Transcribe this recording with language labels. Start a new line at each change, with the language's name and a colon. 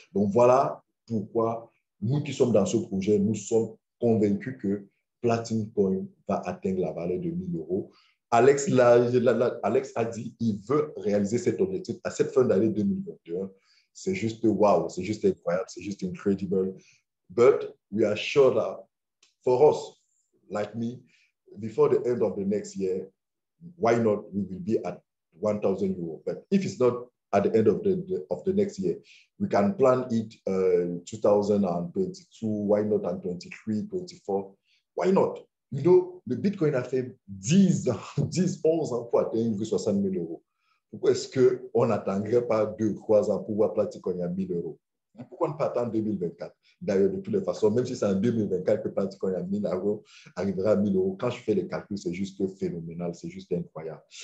French: Donc voilà pourquoi nous qui sommes dans ce projet, nous sommes convaincus que Platinum Coin va atteindre la valeur de 1000 euros. Alex a dit qu'il veut réaliser cet objectif à cette fin d'année 2021. C'est juste wow, c'est juste incroyable, c'est juste incredible.
English: But we are sure that for us, like me, before the end of the next year, why not we will be at 1,000 euros. But if it's not at the end of the next year, we can plan it 2022, why not en 23, 24, why not? You know,
French: le Bitcoin a fait 10 ans, 10, 11 ans pour atteindre 60 000 euros. Pourquoi est-ce qu'on n'attendrait pas 2, 3 ans pour voir Platinum à 1000 euros? Pourquoi ne pas attendre 2024? D'ailleurs, de toutes les façons, même si c'est en 2024 que Platinum à 1000 euros arrivera à 1000 euros, quand je fais les calculs, c'est juste phénoménal, c'est juste incroyable.